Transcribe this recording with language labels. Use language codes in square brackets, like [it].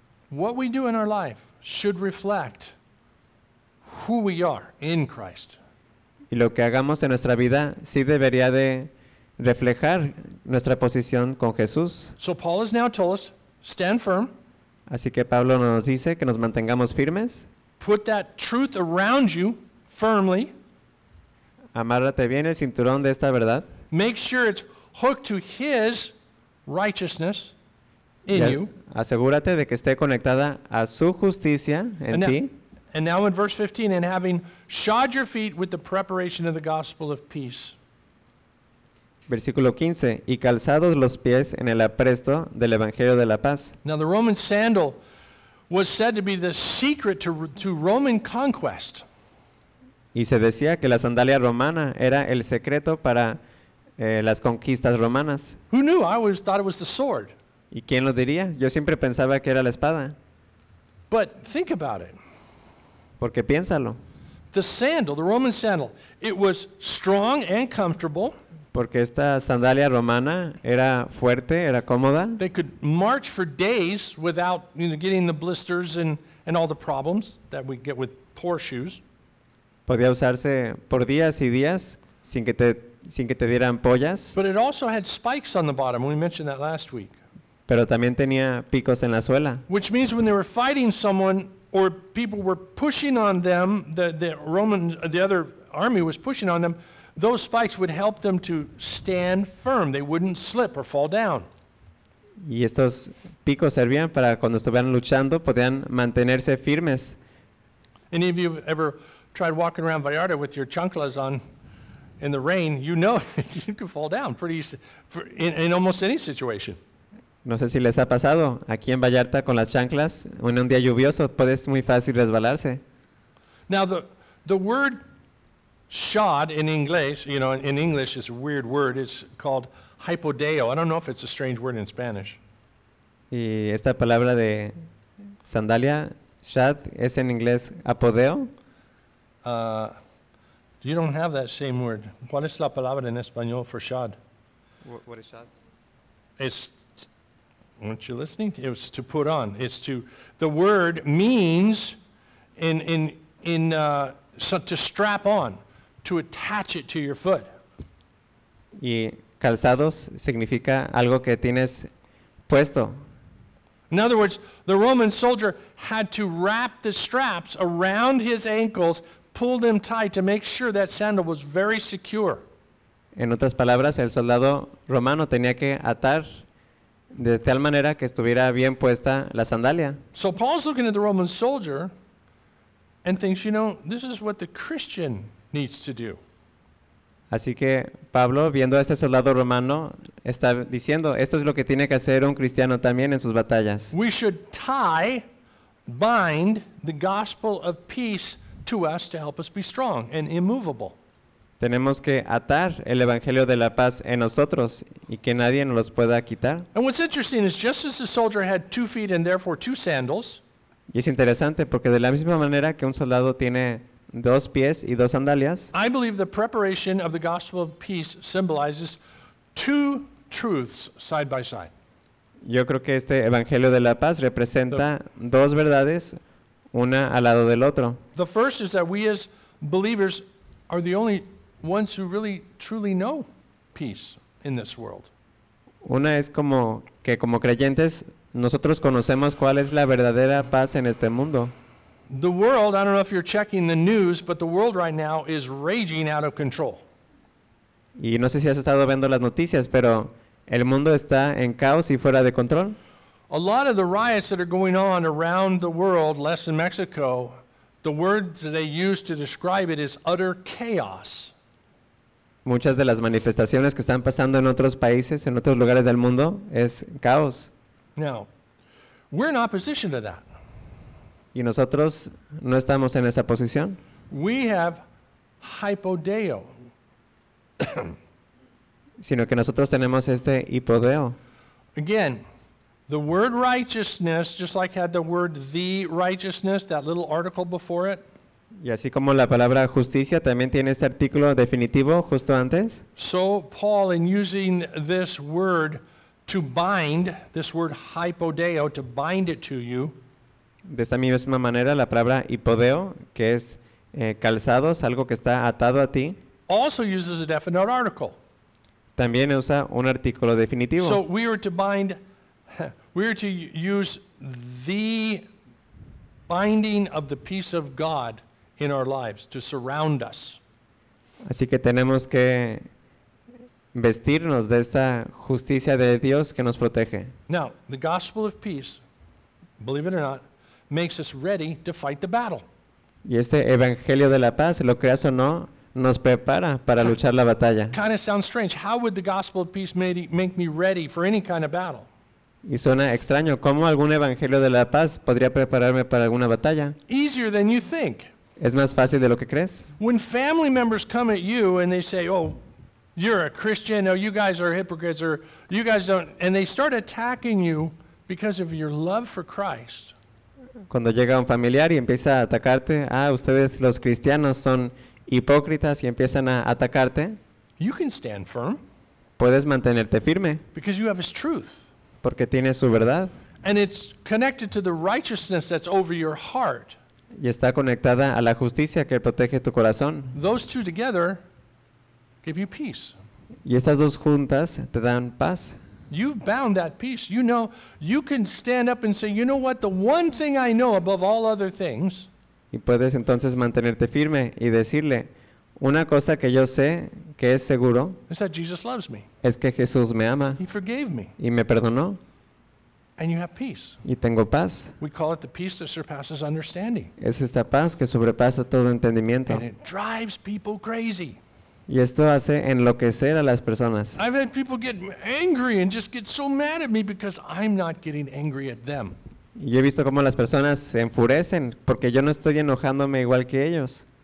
[en] What we do in our life should reflect who we are in Christ. [es] Y lo que hagamos en nuestra vida sí debería de reflejar nuestra posición con Jesús. [en] So Paul has now told us, stand firm. [es] Así que Pablo nos dice que nos mantengamos firmes. [en] Put that truth around you firmly. [es] Amárrate bien el cinturón de esta verdad. [en] Make sure it's hooked to his righteousness in you. [es] Asegúrate de que esté conectada a su justicia en ti. [en] And now in verse 15, and having shod your feet with the preparation of the gospel of peace. [es] Versículo 15, y calzados los pies en el apresto del evangelio de la paz. [en] Now the Roman sandal was said to be the secret to Roman conquest. [es] Y se decía que la sandalia romana era el secreto para las conquistas romanas. [en] Who knew? I always thought it was the sword. [es] ¿Y quién lo diría? Yo siempre pensaba que era la espada. [en] But think about it. [es] Porque piénsalo. [en] The sandal, the Roman sandal, it was strong and comfortable. [es] Porque esta sandalia romana era fuerte, era cómoda. [en] They could march for days without, you know, getting the blisters and all the problems that we get with poor shoes. [es] Podía usarse por días y días sin que te dieran pollas. [en] But it also had spikes on the bottom. We mentioned that last week. [es] Pero también tenía picos en la suela. [en] Which means when they were fighting someone or people were pushing on them, the other army was pushing on them, those spikes would help them to stand firm. They wouldn't slip or fall down. [es] Y estos picos servían para cuando estuvieran luchando podían mantenerse firmes. [en] Any of you ever tried walking around Vallarta with your chanclas on in the rain, you know you could fall down in almost any situation. [es] No sé si les ha pasado aquí en Vallarta con las chanclas o en un día lluvioso puedes muy fácil resbalarse. [en] Now the word shod in English, you know, in English is a weird word. It's called hypodeo. I don't know if it's a strange word in Spanish. [es] Y esta palabra de sandalia, shod, es en inglés apodeo. [en] You don't have that same word. [es] ¿Cuál es la palabra en español [en] for shod? What is shod? It's, weren't you listening? It was to put on. It's to, the word means in to strap on, to attach it to your foot. [es] Y calzados significa algo que tienes puesto. [en] In other words, the Roman soldier had to wrap the straps around his ankles, pull them tight to make sure that sandal was very secure. [es] En otras palabras, el soldado romano tenía que atar de tal manera que estuviera bien puesta la sandalia. [en] So Paul's looking at the Roman soldier and thinks, you know, this is what the Christian needs to do. [es] Así que Pablo, viendo a este soldado romano, está diciendo, esto es lo que tiene que hacer un cristiano también en sus batallas. [en] We should tie, bind the gospel of peace to us to help us be strong and immovable. [es] Tenemos que atar el evangelio de la paz en nosotros y que nadie nos los pueda quitar. [en] And what's interesting is just as the soldier had 2 feet and therefore 2 sandals. [es] Y es interesante porque de la misma manera que un soldado tiene 2 pies y 2 sandalias. [en] I believe the preparation of the gospel of peace symbolizes 2 truths side by side. [es] Yo creo que este evangelio de la paz representa dos verdades, una al lado del otro. [en] The first is that we as believers are the only ones who really truly know peace in this world. [es] Una es como que como creyentes nosotros conocemos cuál es la verdadera paz en este mundo. [en] The world, I don't know if you're checking the news, but the world right now is raging out of control. [es] Y no sé si has estado viendo las noticias, pero el mundo está en caos y fuera de control. [en] A lot of the riots that are going on around the world, less in Mexico, the words they use to describe it is utter chaos. [es] Muchas de las manifestaciones que están pasando en otros países, en otros lugares del mundo, es caos. [en] Now, we're in opposition to that. [es] Y nosotros no estamos en esa posición. [en] We have hypodeo. [es] Sino que nosotros tenemos este hipodeo. [en] Again, the word righteousness, just like had the word the righteousness, that little article before it. [es] Y así como la palabra justicia también tiene este artículo definitivo justo antes. [en] So Paul, in using this word to bind, this word hypodeo, to bind it to you. [es] De esta misma manera, la palabra hipodeo, que es calzado, es algo que está atado a ti. [en] Also uses a definite article. [es] También usa un artículo definitivo. [en] So we are to bind, we are to use the binding of the peace of God in our lives to surround us. [es] Así que tenemos que vestirnos de esta justicia de Dios que nos protege. [en] Now, the gospel of peace, believe it or not, makes us ready to fight the battle. [es] Y este evangelio de la paz, lo creas o no, nos prepara para luchar la batalla. [en] Kind of sounds strange. How would the gospel of peace make me ready for any kind of battle? [es] Y suena extraño. ¿Cómo algún evangelio de la paz podría prepararme para alguna batalla? [en] Easier than you think. [es] Es más fácil de lo que crees. [en] When family members come at you and they say, oh, you're a Christian, oh, you guys are hypocrites, or you guys don't, and they start attacking you because of your love for Christ. [es] Cuando llega un familiar y empieza a atacarte, ah, ustedes los cristianos son hipócritas y empiezan a atacarte. [en] You can stand firm. [es] Puedes mantenerte firme. [en] Because you have his truth. [es] Porque tienes su verdad. [en] And it's connected to the righteousness that's over your heart. [es] Y está conectada a la justicia que protege tu corazón. [en] Those two together give you peace. [es] Y estas dos juntas te dan paz. [en] You've bound that peace. You know, you can stand up and say, you know what, the one thing I know above all other things. [es] Y puedes entonces mantenerte firme y decirle, una cosa que yo sé que es seguro. [en] Is that Jesus loves me. [es] Es que Jesús me ama. [en] He forgave me. [es] Y me perdonó. [en] And you have peace. [es] Y tengo paz. [en] We call it the peace that surpasses understanding. [es] Es esta paz que sobrepasa todo entendimiento. [en] And it drives people crazy. [es] Y esto hace enloquecer a las personas. [en] I've had people get angry and just get so mad at me because I'm not getting angry at them. [es] Y he visto cómo las personas se enfurecen porque yo no estoy enojándome igual que ellos.